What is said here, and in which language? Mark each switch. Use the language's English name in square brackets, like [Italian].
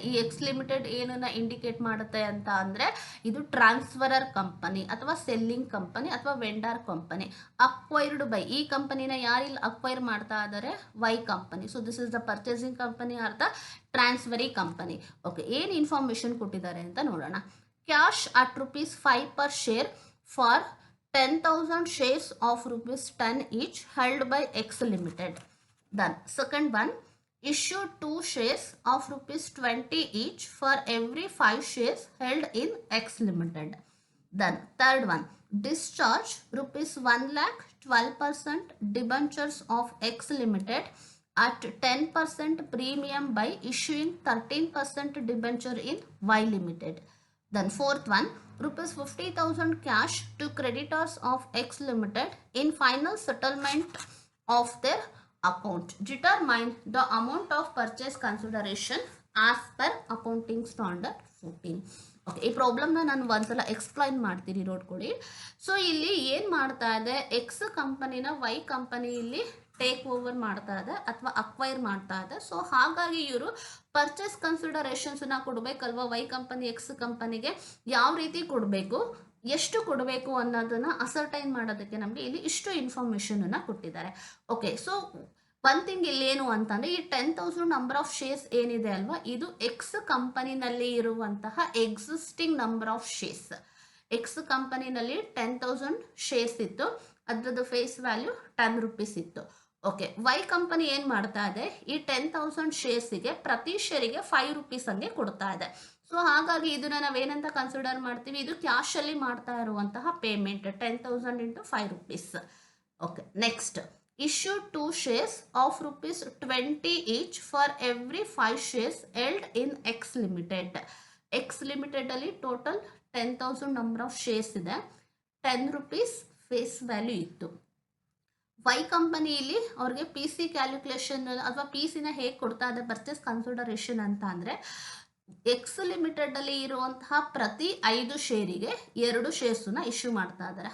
[Kannada] ಈ X limited ಏನನ್ನ indicate ಮಾಡುತ್ತೆ ಅಂತ ಅಂದರೆ, ಇದು ಟ್ರಾನ್ಸ್ಫರರ್ ಕಂಪನಿ ಅಥವಾ ಸೆಲ್ಲಿಂಗ್ ಕಂಪನಿ ಅಥವಾ ವೆಂಡರ್ ಕಂಪನಿ. ಅಕ್ವೈರ್ಡ್ ಬೈ, ಈ ಕಂಪನಿನ ಯಾರಿಲ್ಲಿ ಅಕ್ವೈರ್ ಮಾಡ್ತಾ ಇದ್ದಾರೆ? Y company. [English] So this is the purchasing company or the transferee company. [Kannada] Okay, ಏನು ಇನ್ಫಾರ್ಮೇಷನ್ ಕೊಟ್ಟಿದ್ದಾರೆ ಅಂತ ನೋಡೋಣ. [English] Cash at ₹5 per share for 10,000 shares of ₹10 each held by X Limited. Then second one, issue 2 shares of rupees 20 each for every 5 shares held in X Limited. Then third one, discharge rupees 1 lakh 12% debentures of X Limited at 10% premium by issuing 13% debenture in Y Limited. Then fourth one, rupees 50,000 cash to creditors of X Limited in final settlement of their account. Determine the amount of purchase consideration as per accounting standard 14. [Kannada] Okay, ಈ ಪ್ರಾಬ್ಲಮ್ನ ನಾನು ಒಂದ್ಸಲ explain ಮಾಡ್ತೀನಿ, ನೋಡ್ಕೊಳ್ಳಿ. So ಇಲ್ಲಿ ಏನು ಮಾಡ್ತಾ ಇದೆ, X ಕಂಪನಿನ ವೈ ಕಂಪನಿ ಇಲ್ಲಿ ಟೇಕ್ ಓವರ್ ಮಾಡ್ತಾ ಇದೆ ಅಥವಾ ಅಕ್ವೈರ್ ಮಾಡ್ತಾ ಇದೆ. ಸೊ ಹಾಗಾಗಿ ಇವರು ಪರ್ಚೇಸ್ ಕನ್ಸಿಡರೇಷನ್ಸ್ನ ಕೊಡಬೇಕಲ್ವಾ, ವೈ ಕಂಪನಿ ಎಕ್ಸ್ ಕಂಪನಿಗೆ ಯಾವ ರೀತಿ ಕೊಡಬೇಕು, ಎಷ್ಟು ಕೊಡಬೇಕು ಅನ್ನೋದನ್ನ ಅಸರ್ಟೈನ್ ಮಾಡೋದಕ್ಕೆ ನಮಗೆ ಇಲ್ಲಿ ಇಷ್ಟು ಇನ್ಫಾರ್ಮೇಷನನ್ನು ಕೊಟ್ಟಿದ್ದಾರೆ. ಓಕೆ, ಸೊ ಒನ್ ಥಿಂಗ್ ಇಲ್ಲಿ ಏನು ಅಂತಂದರೆ, ಈ 10,000 ನಂಬರ್ ಆಫ್ ಶೇರ್ಸ್ ಏನಿದೆ ಅಲ್ವಾ, ಇದು ಎಕ್ಸ್ ಕಂಪನಿನಲ್ಲಿ ಇರುವಂತಹ existing number of shares. X ಕಂಪನಿನಲ್ಲಿ 10,000 shares ಇತ್ತು, ಅದ್ರದ್ದು ಫೇಸ್ ವ್ಯಾಲ್ಯೂ 10 ರೂಪೀಸ್ ಇತ್ತು. ಓಕೆ, ವೈ ಕಂಪನಿ ಏನು ಮಾಡ್ತಾ ಇದೆ, ಈ 10,000 ಶೇರ್ಸಿಗೆ ಪ್ರತಿ ಶೇರಿಗೆ 5 ರೂಪೀಸ್ ಹಂಗೆ ಕೊಡ್ತಾ ಇದೆ. ಸೊ ಹಾಗಾಗಿ ಇದನ್ನ ನಾವೇನಂತ ಕನ್ಸಿಡರ್ ಮಾಡ್ತೀವಿ, ಇದು ಕ್ಯಾಶಲ್ಲಿ ಮಾಡ್ತಾ ಇರುವಂತಹ payment 10,000 into 5 rupees. [English] Okay, next, issue 2 shares of rupees 20 each for every 5 shares held in X Limited. [Kannada] X Limited ಅಲ್ಲಿ ಟೋಟಲ್ 10,000 ನಂಬರ್ ಆಫ್ ಶೇರ್ಸ್ ಇದೆ, 10 ರೂಪೀಸ್ ಫೇಸ್ ವ್ಯಾಲ್ಯೂ ಇತ್ತು. ವೈ ಕಂಪನಿಯಲ್ಲಿ ಅವ್ರಿಗೆ ಪಿ ಸಿ ಕ್ಯಾಲ್ಕುಲೇಷನ್ ಅಥವಾ ಪಿ ಸಿನ ಹೇಗೆ ಕೊಡ್ತಾ ಇದೆ ಪರ್ಚೇಸ್ ಕನ್ಸಿಡರೇಷನ್ ಅಂತ ಅಂದರೆ, ಎಕ್ಸ್ ಲಿಮಿಟೆಡ್ ಅಲ್ಲಿ ಇರುವಂತಹ ಪ್ರತಿ 5 ಶೇರಿಗೆ 2 ಶೇರ್ಸ್ನ ಇಶ್ಯೂ ಮಾಡ್ತಾ ಇದ್ದಾರೆ.